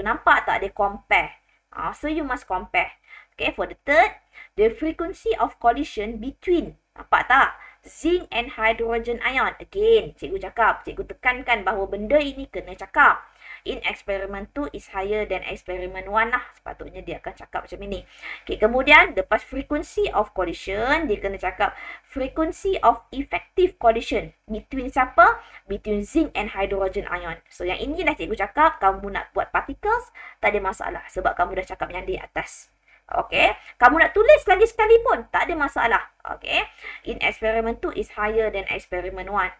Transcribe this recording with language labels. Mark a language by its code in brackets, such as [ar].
[ms] Nampak tak dia compare? [en] So you must compare. Okay, for the third, the frequency of collision between. [ms] Nampak tak? [en] Zinc and hydrogen ion. Again, [ms] cikgu cakap, cikgu tekankan bahawa benda ini kena cakap. [en] In experiment 2 is higher than experiment 1 lah. [ms] Sepatutnya dia akan cakap macam ini. Okay, kemudian lepas frequency of collision, dia kena cakap frequency of effective collision. Between siapa? [en] Between zinc and hydrogen ion. [ms] So, yang ini dah cikgu cakap, kamu nak buat particles, tak ada masalah. Sebab kamu dah cakap yang di atas. Okay, kamu nak tulis lagi sekali pun tak ada masalah. [en] Okay, in experiment 2 is higher than experiment 1.